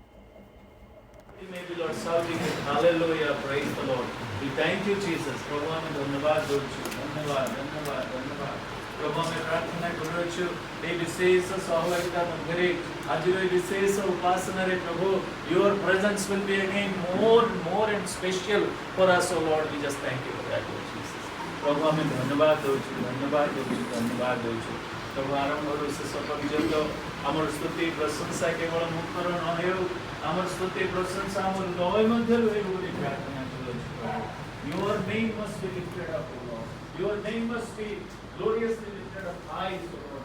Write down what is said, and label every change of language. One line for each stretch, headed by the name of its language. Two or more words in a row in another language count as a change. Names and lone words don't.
English: Thank you Jesus.
Odia: प्रभु ଆମେ ଧନ୍ୟବାଦ ଦେଉଛୁ, ଧନ୍ୟବାଦ ଧନ୍ୟବାଦ ଧନ୍ୟବାଦ। ପ୍ରଭୁ ଆମେ ପ୍ରାର୍ଥନା କରୁଅଛୁ ଏହି ବିଶେଷ ସହଭାଗିତା ମଧ୍ୟରେ ଆଜିର ଏହି ବିଶେଷ ଉପାସନାରେ ପ୍ରଭୁ
English: your presence will be again more and special for us, O Lord. We just thank you for that, Lord Jesus.
Odia: ପ୍ରଭୁ ଆମେ ଧନ୍ୟବାଦ ଦେଉଛୁ, ଧନ୍ୟବାଦ ଦେଉଛୁ, ଧନ୍ୟବାଦ ଦେଉଛୁ। ପ୍ରଭୁ ଆରମ୍ଭରୁ ଶେଷ ପର୍ଯ୍ୟନ୍ତ ଆମର ସ୍ତୁତି ପ୍ରଶଂସା କେବଳ ମୁଖର ନ ହେଉ, ଆମର ସ୍ତୁତି ପ୍ରଶଂସା ଆମର ହୃଦୟ ମଧ୍ୟରୁ ହେଉ ବୋଲି ପ୍ରାର୍ଥନା କରୁଅଛୁ ପ୍ରଭୁ।
English: Your name must be lifted up, O Lord. Your name must be gloriously lifted up high, O Lord.